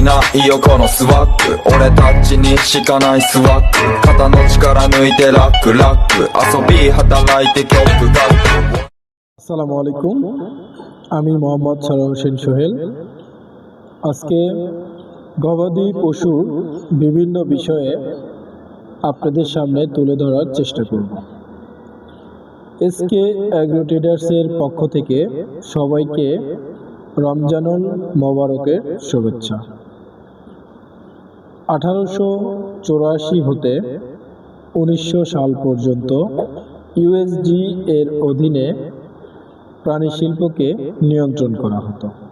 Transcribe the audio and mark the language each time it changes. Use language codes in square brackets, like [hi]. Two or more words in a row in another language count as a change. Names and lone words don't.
[ja] いいよこのスワッグ俺たちにしかないスワッグ肩の力抜いてラックラック遊び働いて曲書く [ar] السلام عليكم [bn] আমি মোহাম্মদ সরোয়ার হোসেন সোহেল আজকে গবাদি পশুর বিভিন্ন বিষয়ে আপনাদের সামনে তুলে ধরার চেষ্টা করব এসকে অ্যাগ্রো ট্রেডার্সের পক্ষ থেকে সবাইকে [ar] رمضان المبارك [bn] শুভেচ্ছা 1884 হতে 1900 সাল পর্যন্ত ইউএসজি এর অধীনে প্রাণী শিল্পকে নিয়ন্ত্রণ করা হতো